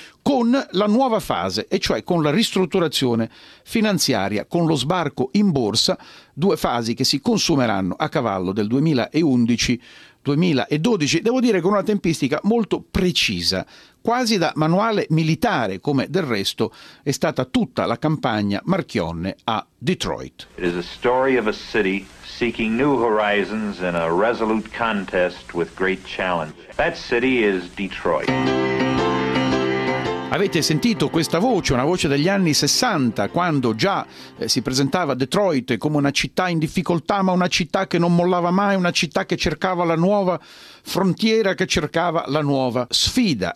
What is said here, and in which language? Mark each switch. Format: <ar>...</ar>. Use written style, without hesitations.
<it>con la nuova fase, e cioè con la ristrutturazione finanziaria, con lo sbarco in borsa, due fasi che si consumeranno a cavallo del 2011-2012, devo dire con una tempistica molto precisa, quasi da manuale militare, come del resto è stata tutta la campagna Marchionne a Detroit.</it> <en>It is a story of a city seeking new horizons in a resolute contest with great challenge. That city is Detroit.</en> <it>Avete sentito questa voce, una voce degli anni 60, quando già si presentava Detroit come una città in difficoltà, ma una città che non mollava mai, una città che cercava la nuova frontiera, che cercava la nuova sfida.</it>